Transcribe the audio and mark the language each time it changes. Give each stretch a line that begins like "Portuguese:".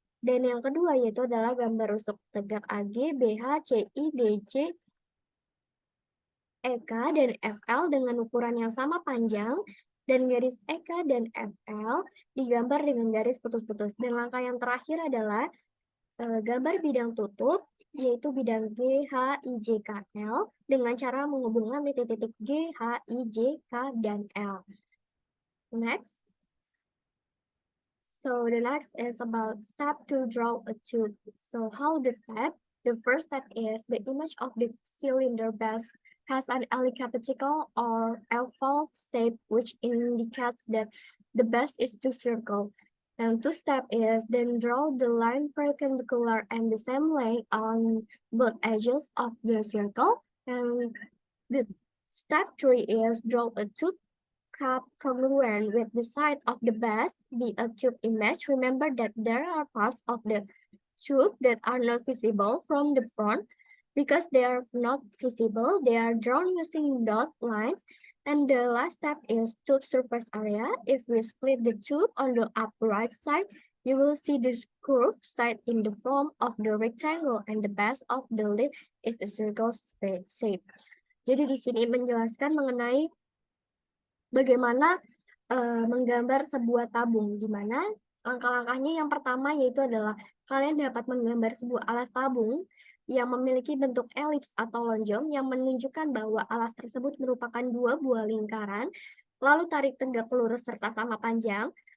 Indonesian: Dan yang kedua yaitu adalah gambar rusuk tegak AG, BH, CI, DC, EK, dan FL dengan ukuran yang sama panjang, dan garis EK dan FL digambar dengan garis putus-putus. Dan langkah yang terakhir adalah gambar bidang tutup, yaitu bidang G, H, I, J, K, L, dengan cara menghubungkan titik-titik G, H, I, J, K, dan L.
English: Next. So the next is about step to draw a tube. So how the step? The first step is the image of the cylinder base has an elliptical or oval shape, which indicates that the base is to circle. And two step is then draw the line perpendicular and the same length on both edges of the circle. And the step three is draw a tube cup congruent with the side of the base be a tube image. Remember that there are parts of the tube that are not visible from the front. Because they are not visible, they are drawn using dot lines. And the last step is tube surface area. If we split the tube on the upper right side, you will see this curved side in the form of the rectangle, and the base of the lid is a circle shape.
Indonesian: Jadi di sini menjelaskan mengenai bagaimana menggambar sebuah tabung, di mana langkah-langkahnya yang pertama yaitu adalah kalian dapat menggambar sebuah alas tabung yang memiliki bentuk elips atau lonjong yang menunjukkan bahwa alas tersebut merupakan dua buah lingkaran, lalu tarik tegak lurus serta sama panjang.